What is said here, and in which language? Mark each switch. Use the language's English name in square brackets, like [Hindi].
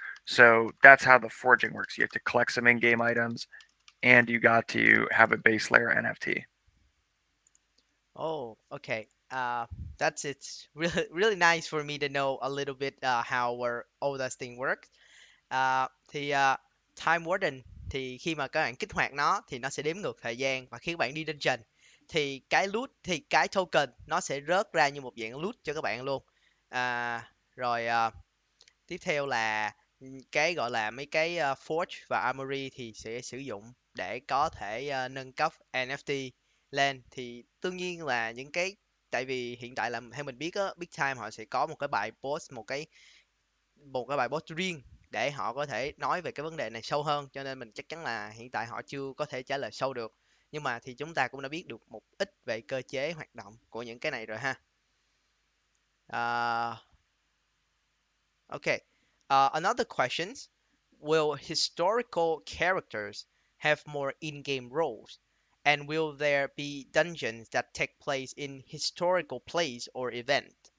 [English] So that's how the forging works. You have to collect some in-game items, and you got to have a base layer NFT. oh, okay. That's it's really really nice for me to know a little bit how all that thing works. [Vietnamese] Thì Time Warden thì khi mà các bạn kích hoạt nó thì nó sẽ đếm ngược thời gian, và khi các bạn đi dungeon thì cái loot thì cái token nó sẽ rớt ra như một dạng loot cho các bạn luôn. Rồi tiếp theo là cái gọi là mấy cái Forge và Armory thì sẽ sử dụng để có thể nâng cấp NFT lên. Thì đương nhiên là những cái tại vì hiện tại là theo mình biết á, Big Time họ sẽ có một cái bài post, một cái bài post riêng để họ có thể nói về cái vấn đề này sâu hơn, cho nên mình chắc chắn là hiện tại họ chưa có thể trả lời sâu được, nhưng mà thì chúng ta cũng đã biết được một ít về cơ chế hoạt động của những cái này rồi ha. [English] uh, okay, another questions, will historical characters have more in-game roles, and will there be dungeons that take place in historical place or event?